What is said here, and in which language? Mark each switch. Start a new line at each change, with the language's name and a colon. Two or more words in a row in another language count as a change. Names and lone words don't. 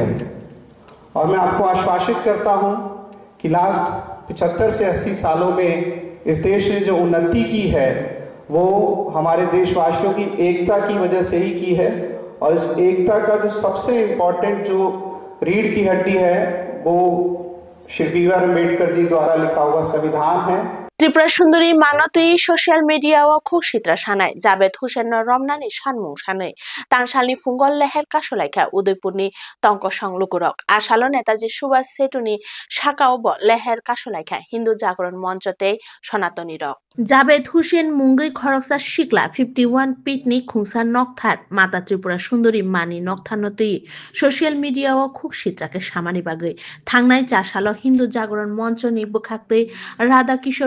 Hindi: और मैं आपको आश्वासित करता हूँ कि लास्ट 75 से 80 सालों में इस देश ने जो उन्नति की है वो हमारे देशवासियों की एकता की वजह से ही की है। और इस एकता का जो सबसे इम्पोर्टेंट जो रीढ़ की हड्डी है वो श्री बी.आर. अम्बेडकर जी द्वारा लिखा हुआ संविधान है।
Kok Borok: त्रिपुरा सुंदरी मानतुई
English: social media
Kok Borok: व खुक सित्रा सानाय जावेद हुसैन रमनानि सानमुं सानै तांसालनि फुंगल लेहेर कासलायखा उदयपुरनि टंक संलुगुरक आसालो नेताजी सुभाष सेतुनि साकाओ लेहेर कासलायखा हिंदू जागरण मंचते सनातनी रक जावेद हुसैन मुंगै खरकसा सिकला 51 पिकनिक खुंसा नकथार माता त्रिपुरा सुंदरी मानि नकथानतुई
English: social media
Kok Borok: व खुक सित्राके सामानि बागै थांनाय 4 सालो हिंदू जागरण मंचनि बुखाक्दै राधा किशोरपुर